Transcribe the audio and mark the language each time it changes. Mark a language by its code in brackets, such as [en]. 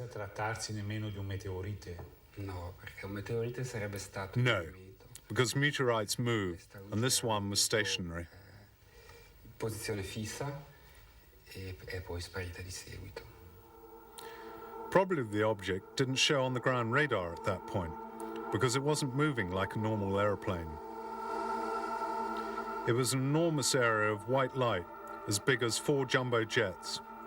[it] trattarsi nemmeno di un meteorite. No, perché un meteorite sarebbe stato No, un movimento. [en] because meteorites move, and this one was stationary. [it] In posizione fissa e è poi sparita di seguito. [en] Probably the object didn't show on the ground radar at that point, because it wasn't moving like a normal aeroplane. It was an enormous area of white light, as big as 4 jumbo jets.